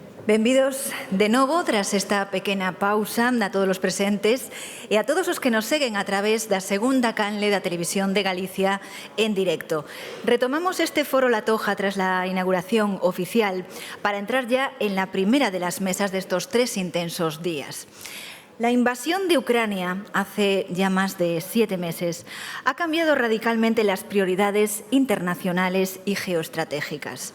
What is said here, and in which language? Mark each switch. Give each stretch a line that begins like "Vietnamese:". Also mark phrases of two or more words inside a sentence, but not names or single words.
Galician: Benvidos de novo tras esta pequena pausa a todos os presentes e a todos os que nos seguen a través da segunda canle da Televisión de Galicia en directo.
Spanish: Retomamos este foro La Toja tras la inauguración oficial para entrar ya en la primera de las mesas de estos 3 intensos días. La invasión de Ucrania hace ya más de 7 meses ha cambiado radicalmente las prioridades internacionales y geoestratégicas.